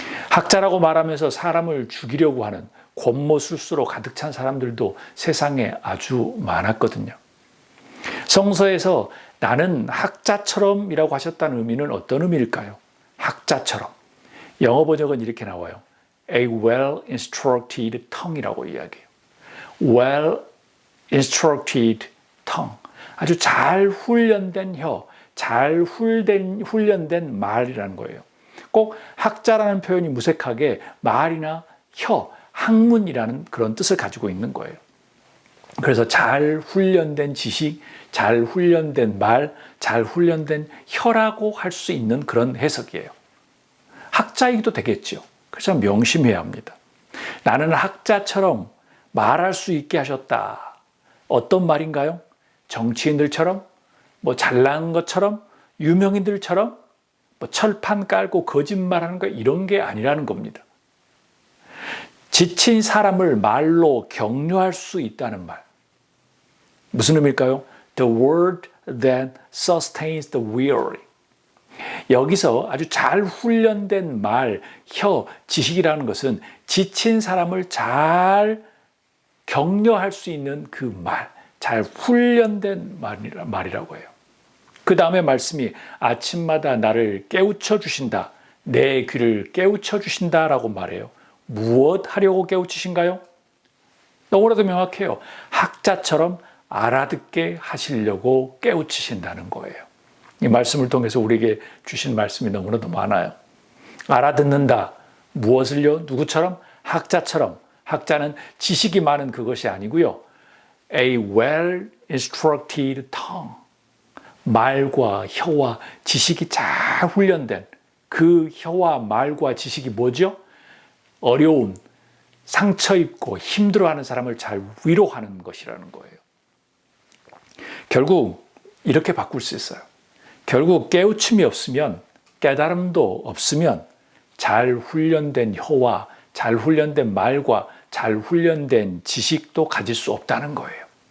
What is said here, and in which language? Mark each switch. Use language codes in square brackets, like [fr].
[ko] 학자라고 말하면서 사람을 죽이려고 하는 권모술수로 가득 찬 사람들도 세상에 아주 많았거든요. 성서에서 나는 학자처럼이라고 하셨다는 의미는 어떤 의미일까요? 학자처럼. 영어 번역은 이렇게 나와요. [en] A well-instructed tongue [ko] 이라고 이야기해요. [en] Well-instructed tongue. [ko] 아주 잘 훈련된 혀, 잘 훈련된 말이라는 거예요. 꼭 학자라는 표현이 무색하게 말이나 혀, 학문이라는 그런 뜻을 가지고 있는 거예요. 그래서 잘 훈련된 지식, 잘 훈련된 말, 잘 훈련된 혀라고 할 수 있는 그런 해석이에요. 학자이기도 되겠죠. 그래서 명심해야 합니다. 나는 학자처럼 말할 수 있게 하셨다. 어떤 말인가요? 정치인들처럼, 잘난 것처럼, 유명인들처럼, 철판 깔고 거짓말하는 거 이런 게 아니라는 겁니다. 지친 사람을 말로 격려할 수 있다는 말. 무슨 의미일까요? [en] The word that sustains the weary. [ko] 여기서 아주 잘 훈련된 말, 혀, 지식이라는 것은 지친 사람을 잘 격려할 수 있는 그 말, 잘 훈련된 말이라고 해요. 그 다음에 말씀이 아침마다 나를 깨우쳐 주신다. 내 귀를 깨우쳐 주신다라고 말해요. 무엇 하려고 깨우치신가요? 너무나도 명확해요. 학자처럼 알아듣게 하시려고 깨우치신다는 거예요. 이 말씀을 통해서 우리에게 주신 말씀이 너무나도 많아요. 알아듣는다. 무엇을요? 누구처럼? 학자처럼. 학자는 지식이 많은 그것이 아니고요. [en] A well instructed tongue. [ko] 말과 혀와 지식이 잘 훈련된 그 혀와 말과 지식이 뭐죠? 어려운, 상처 입고 힘들어하는 사람을 잘 위로하는 것이라는 거예요. 결국 이렇게 바꿀 수 있어요. 결국 깨우침이 없으면, 깨달음도 없으면 잘 훈련된 혀와 잘 훈련된 말과 잘 훈련된 지식도 가질 수 없다는 거예요.